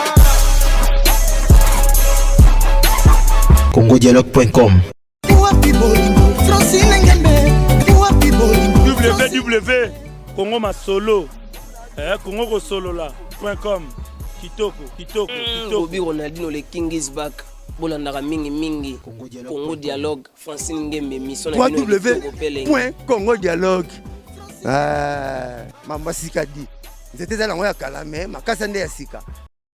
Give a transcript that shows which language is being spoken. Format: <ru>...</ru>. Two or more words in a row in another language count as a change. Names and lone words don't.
<ln>congodialogue.com www Congo Masolo Congo Kosolola.com kitoko Bobby Ronaldinho le</ln> <en>King is back</en> <ln>bolandaka mingi Congo Dialogue Francine Ngembe mission na www.congodialogue mamba sika di nzete za nango ya kala me makasa nde ya sika</ln>